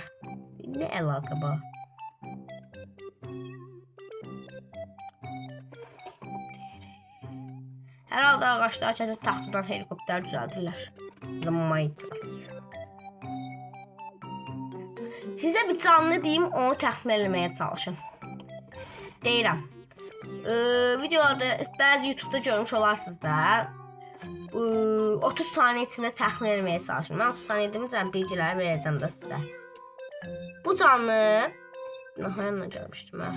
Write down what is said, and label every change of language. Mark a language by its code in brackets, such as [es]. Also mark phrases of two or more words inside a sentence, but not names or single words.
[tr] Ne alaka bu? Herhalde ağaçlar kesip tahtadan helikopter düzeltirler. Size bir canlı diyeyim, [az] onu təxmin eləməyə çalışın. Deyirəm. Videolarda bəzi YouTube'da görmüş olarsınız da. 30 saniyə içində təxmin etməyə çalışın. Mən 30 saniyə deməyəcəm, bilgiləri verəcəm də sizə. Bu canlı hayana gəlmişdim mən.